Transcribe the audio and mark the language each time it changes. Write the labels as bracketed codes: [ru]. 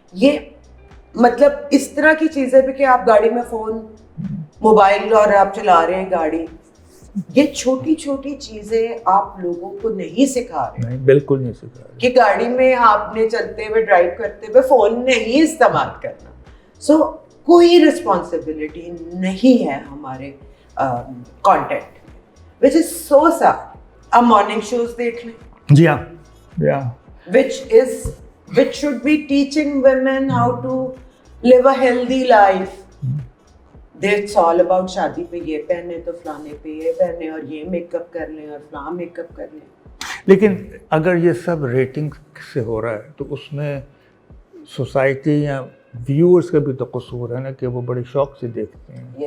[ur] یہ مطلب اس طرح کی چیزیں بھی کہ آپ گاڑی میں فون موبائل اور آپ چلا رہے ہیں گاڑی, یہ چھوٹی چیزیں آپ لوگوں کو نہیں سکھا رہے. نہیں, بالکل نہیں سکھا رہے کہ گاڑی میں آپ نے چلتے ہوئے ڈرائیو کرتے ہوئے فون نہیں استعمال کرنا. سو کوئی رسپانسبلٹی نہیں ہے ہمارے کانٹینٹ میں, [en] Which is so said. [ur] آپ مارننگ شوز دیکھ لیں. جی ہاں, [en] which should be teaching women how to live a healthy life. That's all about [ur] شادی پہ یہ پہنے تو فلانے پہ یہ پہنے اور یہ میک اپ کر لیں اور فلاں میک اپ کر لیں. لیکن اگر یہ سب ریٹنگ سے ہو رہا ہے تو اس میں سوسائٹی یا ویورز کا بھی تو قصور ہے نا کہ وہ بڑے شوق سے دیکھتے ہیں.